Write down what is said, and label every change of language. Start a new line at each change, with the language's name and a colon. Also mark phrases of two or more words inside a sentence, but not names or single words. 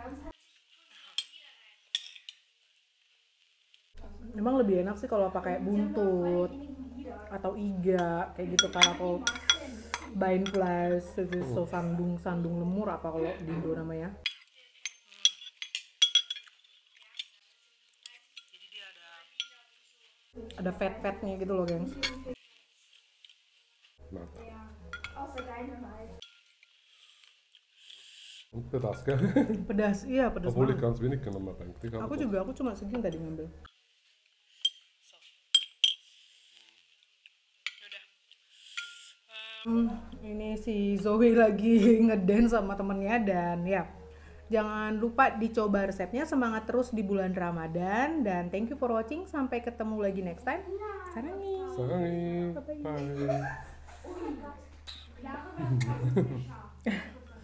Indonesian: Memang lebih enak sih kalau pakai buntut atau iga kayak gitu, karena kalau Beinfleisch itu so sandung lemur apa kalau di Indo namanya. Ada fat-fatnya gitu loh, gengs. Mantap.
German: Außer Dynamite. Und pedas, gell?
Indonesian: Pedas, iya pedas
German: Obwohl ich
Indonesian: banget.
German: ganz wenig genommen habe eigentlich. aber
Indonesian: Aku
German: doch.
Indonesian: juga, aku cuma segini tadi ngambil. Ini si Zoe lagi ngedance sama temennya, dan ya jangan lupa dicoba resepnya. Semangat terus di bulan Ramadan, dan
English: thank you for watching.
Indonesian: Sampai ketemu lagi
English: next time.
Korean: Sarangin. Sarangi.
English: Bye-bye. Bye.
German: Oh mein Gott.